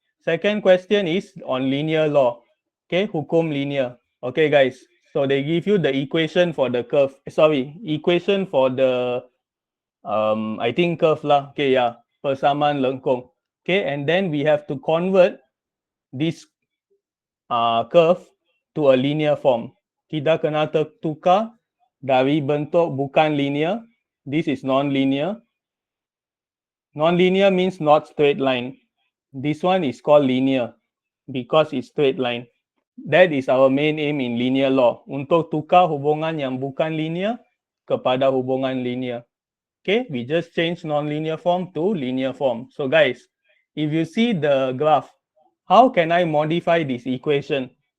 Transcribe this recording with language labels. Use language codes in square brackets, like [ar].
[en] Second question is on linear law. Okay, hukum linear. Okay, guys. So they give you the equation for the curve. Sorry, equation for the I think curve lah. Okay, yeah, persamaan lengkung. Okay, and then we have to convert this curve to a linear form. [ms] Kita kena tukar dari bentuk bukan linear. [en] This is non-linear. Non-linear means not straight line. This one is called linear because it's straight line. That is our main aim in linear law. [ms] Untuk tukar hubungan yang bukan linear kepada hubungan linear. [en] Okay, we just change non-linear form to linear form. So guys, if you see the graph, how can I modify this equation?